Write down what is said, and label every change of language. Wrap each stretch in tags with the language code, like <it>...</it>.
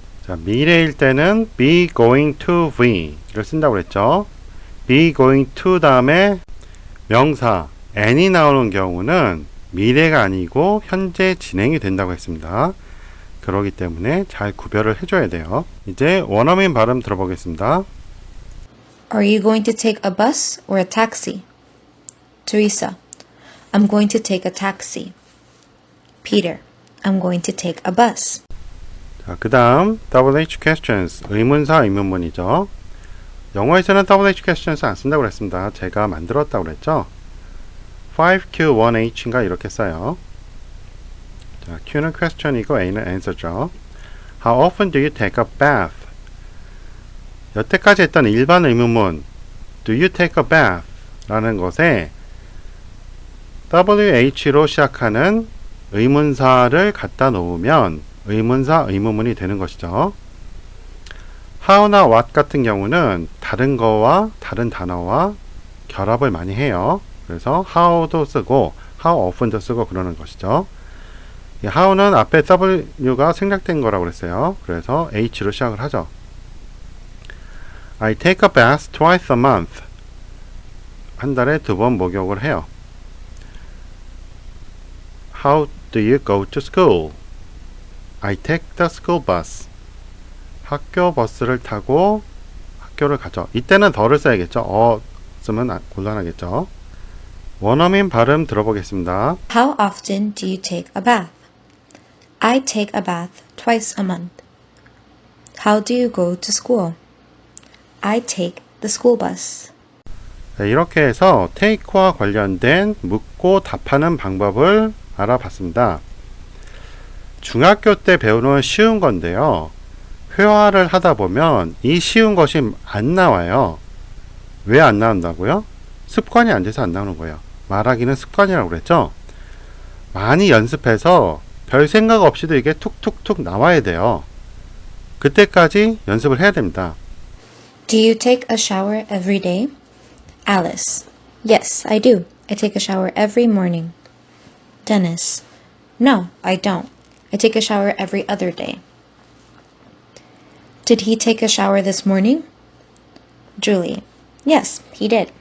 <ko>자, 미래일 때는</ko> <en>be going to be</en> <ko>를 쓴다고 그랬죠.</ko> <en>be going to</en> <ko>다음에 명사 an이 나오는 경우는 미래가 아니고 현재 진행이 된다고 했습니다. 그렇기 때문에 잘 구별을 해줘야 돼요. 이제 원어민 발음 들어보겠습니다.</ko> <en>Are you going to take a bus or a taxi? Teresa. I'm going to take a taxi. Peter. I'm going to take a bus.</en> <ko>자, 그 다음 WH questions 의문사 의문문이죠. 영어에서는 WH questions 안 쓴다고 그랬습니다. 제가 만들었다고 그랬죠. 5Q1H인가 이렇게 써요. 자, Q는 question이고 A는 answer죠.</ko> <en>How often do you take a bath?</en> <ko>여태까지 했던 일반 의문문</ko> <en>Do you take a bath?</en> <ko>라는 것에 WH로 시작하는 의문사를 갖다 놓으면 의문사 의문문이 되는 것이죠. how나 what 같은 경우는 다른 거와 다른 단어와 결합을 많이 해요. 그래서 how도 쓰고 how often도 쓰고 그러는 것이죠. 이 how는 앞에 W가 생략된 거라고 그랬어요. 그래서 H로 시작을 하죠.</ko> <en>I take a bath twice a month.</en> <ko>한 달에 2번 목욕을 해요.</ko> <en>How do you go to school? I take the school bus.</en> <ko>학교 버스를 타고 학교를 가죠. 이때는 더를 써야겠죠. 쓰면 곤란하겠죠. 원어민 발음 들어보겠습니다.</ko> <en>How often do you take a bath? I take a bath twice a month. How do you go to school? I take the school bus.</en> <ko>네, 이렇게 해서 take와 관련된 묻고 답하는 방법을 알아봤습니다. 중학교 때 배우는 쉬운 건데요. 회화를 하다 보면 이 쉬운 것이 안 나와요. 왜 안 나온다고요? 습관이 안 돼서 안 나오는 거예요. 말하기는 습관이라고 그랬죠? 많이 연습해서 별 생각 없이도 이게 툭툭툭 나와야 돼요. 그때까지 연습을 해야 됩니다.</ko> <en>Do you take a shower every day? Alice. Yes, I do. I take a shower every morning. Dennis. No, I don't. I take a shower every other day. Did he take a shower this morning? Julie. Yes, he did.</en>